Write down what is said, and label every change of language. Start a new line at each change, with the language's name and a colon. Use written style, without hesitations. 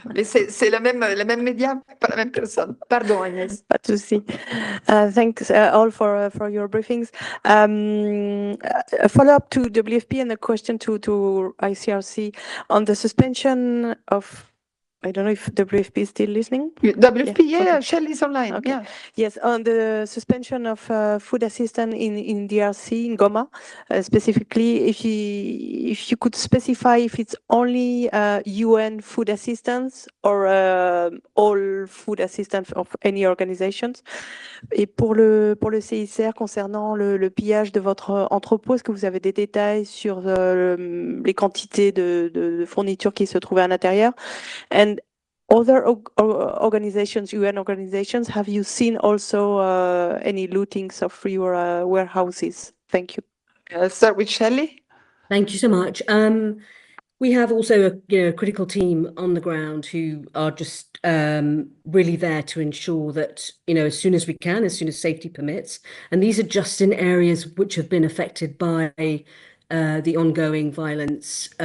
French: Mais c'est le même média, pas la même personne. Pardon, Agnès. Pas de souci.
English: Thanks all for your briefings. A follow-up to WFP and a question to ICRC on the suspension of, I don't know if WFP is still listening. WFP, yeah, okay. Shell is online. Okay. Yeah. Yes, on the suspension of food assistance in DRC, in Goma, specifically, if you could specify if it's only UN food assistance or all food assistance of any organizations.
French: Et pour le CICR, concernant le pillage de votre entrepôt, est-ce que vous avez des détails sur les quantités de fournitures qui se trouvaient à l'intérieur?
English: And other organizations, UN organizations, have you seen also any lootings of your warehouses? Thank you. I'll start with Shelley. Thank you so much. We have also a critical team on the ground who are just really there to ensure that, as soon as we can, as soon as safety permits, and these are just in areas which have been affected by the ongoing violence.